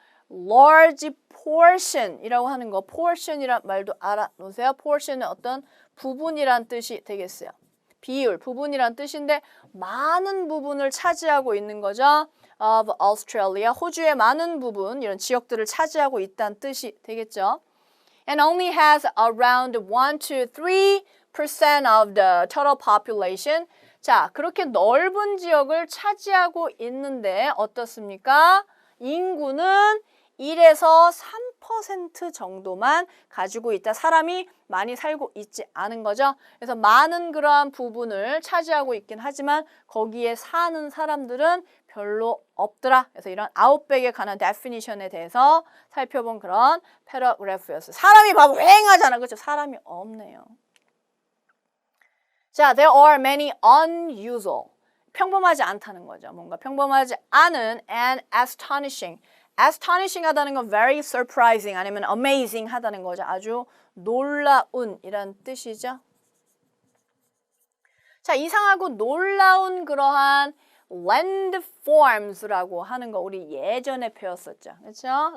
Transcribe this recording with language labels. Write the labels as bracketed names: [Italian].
[English] large portion [Korean] 이라고 하는 거. portion이란 말도 알아놓으세요. portion은 어떤 부분이란 뜻이 되겠어요. 비율, 부분이란 뜻인데 많은 부분을 차지하고 있는 거죠. [English] of Australia, [Korean] 호주의 많은 부분, 이런 지역들을 차지하고 있다는 뜻이 되겠죠. [English] And only has around 1 to 3% of the total population. [Korean] 자, 그렇게 넓은 지역을 차지하고 있는데 어떻습니까? 인구는 1에서 3% 정도만 가지고 있다. 사람이 많이 살고 있지 않은 거죠. 그래서 많은 그러한 부분을 차지하고 있긴 하지만 거기에 사는 사람들은 별로 없더라. 그래서 이런 아웃백에 관한 데피니션에 대해서 살펴본 그런 패러그래프였어요. 사람이 봐도 휑하잖아. 그렇죠? 사람이 없네요. [English] 자, there are many unusual. [Korean] 평범하지 않다는 거죠. 뭔가 평범하지 않은 [English] and astonishing. [Korean] astonishing 하다는 건 [English] very surprising [Korean] 아니면 amazing 하다는 거죠. 아주 놀라운 이란 뜻이죠. 자, 이상하고 놀라운 그러한 landforms라고 하는 거 우리 예전에 배웠었죠. 그렇죠?